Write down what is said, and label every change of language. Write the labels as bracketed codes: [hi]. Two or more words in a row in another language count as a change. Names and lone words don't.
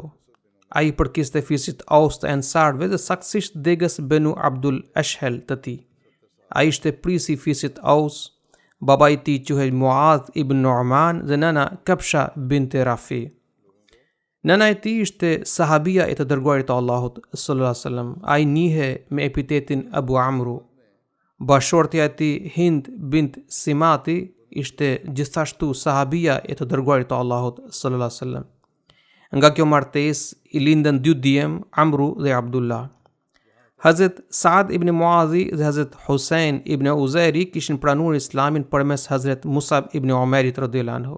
[sq] Ai përkiste fisit Aus të Ensarve dhe saktësisht degës Benu Abdul Ashhal të tij. Ai ishte prisi i fisit Aus. Baba i tij quhej Muadh ibn Nu'man dhe nëna Kabsha binte Rafi. Nëna e tij ishte sahabia e të dërguarit të Allahut [ar] صلى الله عليه وسلم. [sq] Ai njihe me epitetin Abu Amru. Bashortja e tij Hind bint Simati ishte gjithashtu sahabia e të dërguarit të Allahut [ar] صلى الله عليه وسلم. [sq] Nga kjo martesë i lindën 2 djem, Amru dhe Abdullah. Hazrat Saad ibn Muadhi dhe Hazrat Hussein ibn Uzairi kishin pranuar Islamin përmes Hazrat Musab ibn Umerit [ar] رضي الله عنه.